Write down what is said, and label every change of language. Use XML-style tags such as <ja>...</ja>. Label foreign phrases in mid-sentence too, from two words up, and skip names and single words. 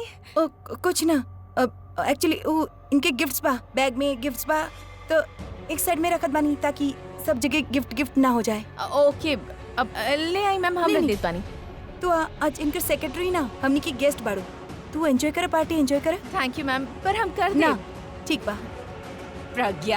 <bho>कुछ ना, अब एक्चुअली वो इनके गिफ्ट्स बा, बैग में गिफ्ट्स बा, तो एक साइड में रखत बानी ताकि सब जगह गिफ्ट गिफ्ट ना हो जाए। ओके, अब ले आई मैम, हम नहीं, रख देत बानी। तो आज इनके सेक्रेटरी ना, हमनी की गेस्ट बाड़ू। तू एंजॉय कर,</bho> <en>party enjoy</en> <bho>कर</bho> <en>thank you ma'am,</en> <bho>पर हम कर ना। दे। ठीक बा। प्रज्ञा,</bho>